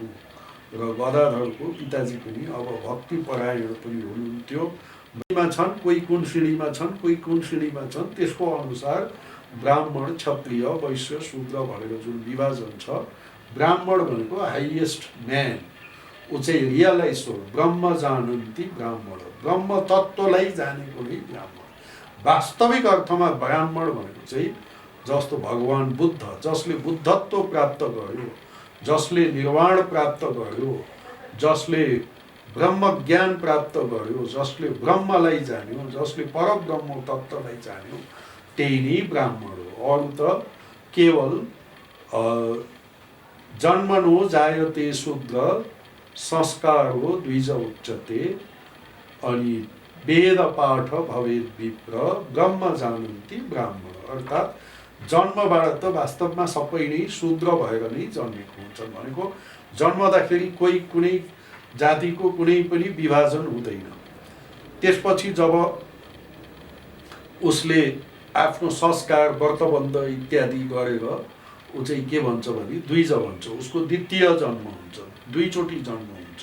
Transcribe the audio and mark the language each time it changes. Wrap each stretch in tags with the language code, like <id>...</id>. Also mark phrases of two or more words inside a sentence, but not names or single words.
<ne>र गदाधरको पिताजी पनि अब भक्ति परायण पनि हुनुहुन्थ्यो। छन् कोही कुन श्रेणीमा छन्, कोही कुन श्रेणीमा छन्, त्यसको अनुसार ब्राह्मण, क्षत्रिय, वैश्य, शूद्र भनेर जुन विभाजन छ, ब्राह्मण भनेको</ne> <en>highest man,</en> <ne>ऊ चाहिँ रियलाइज हो,</ne> <sa>ब्रह्म जानन्ति ब्राह्मण,</sa> <ne>ब्रह्म तत्त्वलाई जानेको नै ब्राह्मण। वास्तविक अर्थमा ब्राह्मण भनेको चाहिँ जस्तो भगवान बुद्ध, जसले बुद्धत्व प्राप्त गर्यो, जसले निर्वाण प्राप्त गर्यो, जसले ब्रह्म ज्ञान प्राप्त गर्यो, जसले ब्रह्मलाई जान्यो, जसले परब्रह्म तत्त्वलाई जान्यो, त्यही नै ब्राह्मण हो। अरू त केवल</ne> <sa>जन्मनो जायते शूद्र संस्कारो द्विज उच्यते, अनि वेद पाठ भवेद विप्र ब्रह्म जानन्ति ब्राह्मण।</sa> <ne>अर्थात् जन्मबाट त वास्तवमा सबै नै शूद्र भएर नै जन्मेको हुन्छन् भनेको जन्मदाखेरि कोही कुनै जातिको कुनै पनि विभाजन हुँदैन। त्यसपछि जब उसले आफ्नो संस्कार, व्रतबन्ध इत्यादि गरेर ऊ चाहिँ के भन्छ भने द्विज भन्छ, उसको द्वितीय जन्म हुन्छ, दुईचोटि जन्म हुन्छ।</ne>